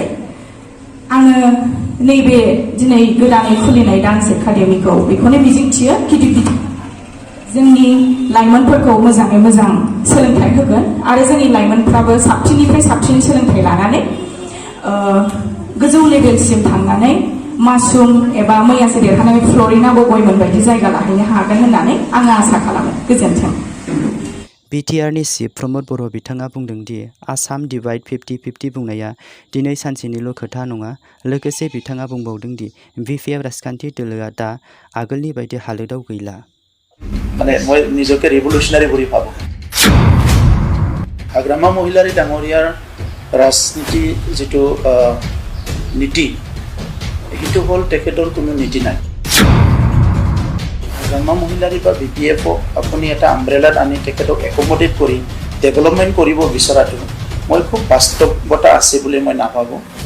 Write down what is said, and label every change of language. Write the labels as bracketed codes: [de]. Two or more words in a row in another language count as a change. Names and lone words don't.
[brx] आङो नैबे दिनै गोदानै खुलिनाय [en] dance academy [brx] बेखौनो मिजिंथियो गिदिर जोंनि लाइमोनफोरखौ मोजाङै मोजां सोलोंथाइ होगोन आरो जोंनि लाइमोनफ्राबो साबसिननिफ्राय साबसिन सोलोंथाइ लानानै गोजौ लेभेलसिम थांनानै मासुम एबा मैयासो देरहानाय फ्लरिना बबयमोन बायदि जायगा लाहैनो हागोन होननानै आङो आसा खालामो। गोजोन्थों। बिटिआरनि चिफ प्रमद बर' बिथाङा बुंदों [en] the Assam divide [brx] 50-50 बुंनाया दिनै सानसेनिल' खोथा नङा। लोगोसे बिथाङा बुंबावदों दि बिपिएफ राजखान्थि दोलोआ दा आगोलनि बायदि हालोदाव गैला। [as] মানে মই নিজকে ৰিভলিউচনাৰী বুলি ভাবোঁ। হাগ্ৰামা মহিলাৰী ডাঙৰীয়াৰ ৰাজনীতি যিটো নীতি সেইটো হ'ল তেখেতৰ কোনো নীতি নাই। হাগ্ৰামা মহিলাৰী বা বিপিএফক আপুনি এটা আমব্ৰেলাত আনি তেখেতক একমডেট কৰি ডেভেলপমেণ্ট কৰিব বিচৰাটো মই খুব বাস্তৱতা আছে বুলি মই নাভাবোঁ।